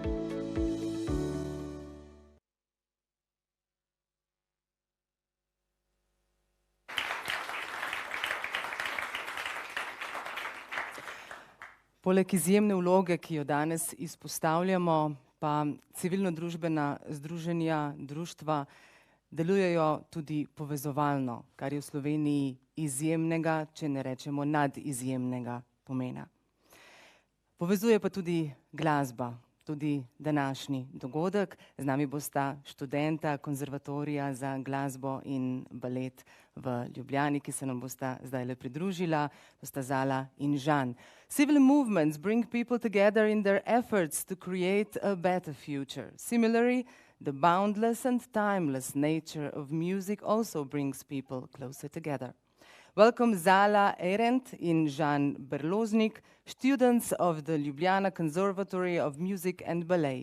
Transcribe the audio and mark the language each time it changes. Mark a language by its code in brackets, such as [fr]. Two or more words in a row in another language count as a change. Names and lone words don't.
[sl] Poleg izjemne vloge, ki jo danes izpostavljamo, pa civilno-družbena združenja, društva delujejo tudi povezovalno, kar je v Sloveniji izjemnega, če ne rečemo nadizjemnega pomena. Povezuje pa tudi glasba, tudi današnji dogodek. Z nami bosta študenta Konzervatorija za glasbo in balet v Ljubljani, ki se nam bosta zdajle pridružila, bosta Zala in Žan. [en] Civil movements bring people together in their efforts to create a better future. Similarly, the boundless and timeless nature of music also brings people closer together. Welcome Zala Arendt and Žan Berloznik, students of the Ljubljana Conservatory of Music and Ballet.